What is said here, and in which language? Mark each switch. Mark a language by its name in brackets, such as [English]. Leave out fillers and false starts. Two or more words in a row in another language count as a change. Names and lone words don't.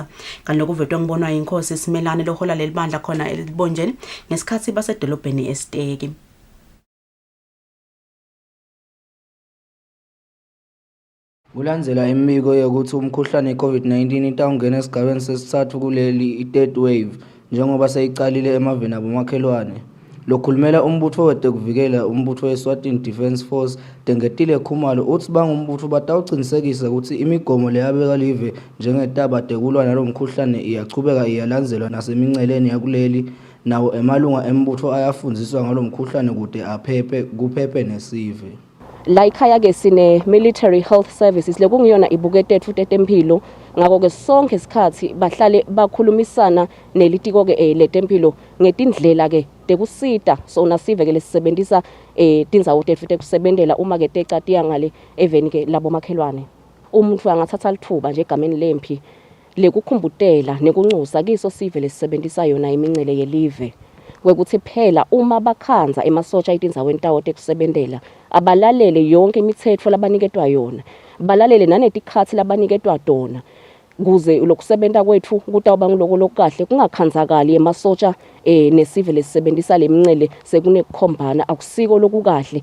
[Swati] Kanti lokuvetwe ngibonwa yinkosi Simelane lohola lelibandla khona elibonjeni ngesikhathi basedolobheni eSteki. Ulandzela imibiko yokuthi umkhuhlane iCovid-19 itawungena esigabeni sesithathu kuleli i- [English] third wave [Swati] njengoba seyicalile emaveni abomakhelwane. Lokhulumela umbutho wetekuvikela umbutho weSwatini Defence Force Dengetile Khumalo uthi bangumbutho batawucinisekisa ukuthi imigomo leyabeka live njengetaba tekulwa nalomkhuhlane iyachubeka iyalandzelwa naseminceleni yakuleli nawo emalunga embutho ayafundziswa ngalomkhuhlane kude kuphephe nesive. La ikhaya ke sine [English] military health services [Swati] lekungiyona ibuketethu tetempilo ngako ke sonke isikhathi bahlale bakhulumisana nelitiko ke letempilo ngetindlela ke tekusita sona sive ke lesisebenzisa tindzawo tethu tekusebentela uma ke tecatiya ngale eveni ke labo makhelwane. Umuntu angathatha lithuba nje egameni lempi lekukhumbutela nekuncusa kiso sive lesisebenzisa yona imincele yelive kwekuthi phela uma bakhanza emasotsha etindzaweni tawo tekusebentela abalalele yonke imithetho labaniketwa yona, balalele nanetikhathi labaniketwa tona kuze lokusebenta kwethu kutawuba ngiloko kungakhanzakali emasotsha nesive lesisebenzisa lemincele sekunekukhombana akusiko lokukahle.